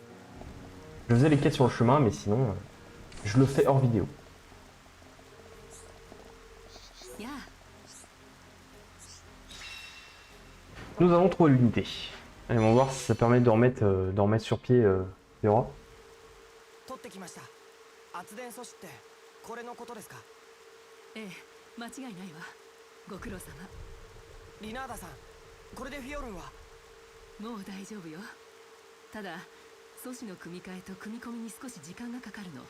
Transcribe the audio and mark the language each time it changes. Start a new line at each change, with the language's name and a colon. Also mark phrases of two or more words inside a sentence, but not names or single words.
French: Je faisais les quêtes sur le chemin, mais sinon, je le fais hors vidéo. Nous allons trouver l'unité. Allez, on va voir si ça permet de remettre sur pied Fiora.
Japanese: 取ってきました。圧電素子ってこれのことですか？ええ、間違いないわ。ご苦労様。リナーダさん、これでフィオルンは？もう大丈夫よ。ただ素子の組み替えと組み込みに少し時間がかかるの。